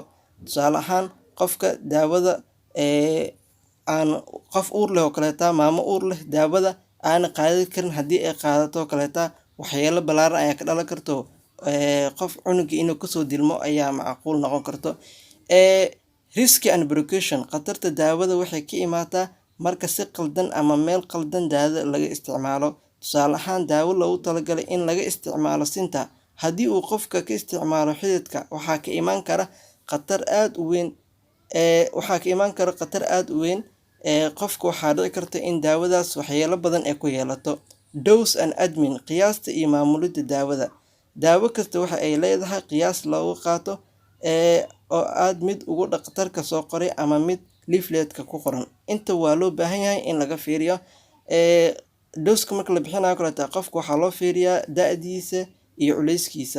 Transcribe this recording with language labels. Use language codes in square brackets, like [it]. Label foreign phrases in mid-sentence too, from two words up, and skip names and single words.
[so] Tusaale ahaan, qofka daawada aan qof uur leh oo kaleeta, maamo uur leh, daawada aan qaadan karin haddii ay qaadato kaleeta waxyeelo ballaaran ayaa ka dhalan karto. Qof cunuga inuu kasoo dilmo ayaa macquul noqon karto. [en] Risky and precaution, [so] khatarta daawada waxay ka imaataa marka si qaldan ama meel qaldan daawada laga isticmaalo. Tusaale ahaan, daawo loogu talagalay in laga isticmaalo sinta, haddii uu qofka ka isticmaalo xididka waxaa ka imaan kara khatar aad u weyn. Qofka waxaa dhici karta in daawadaas waxyeelo badan ay ku yeelato. [en] Dose and admin, [so] qiyaasta iyo maamulidda daawada. Daawo kasta waxa ay leedahay qiyaas loogu qaato oo aad mid ugu dhakhtarka soo qoray ama mid leafletka ku qoran. Inta waa loo baahan yahay in laga fiiriyo. Dose-ka marka la bixinayo kaleeta, qofka waxaa loo fiiriyaa da'diisa iyo culeyskiisa.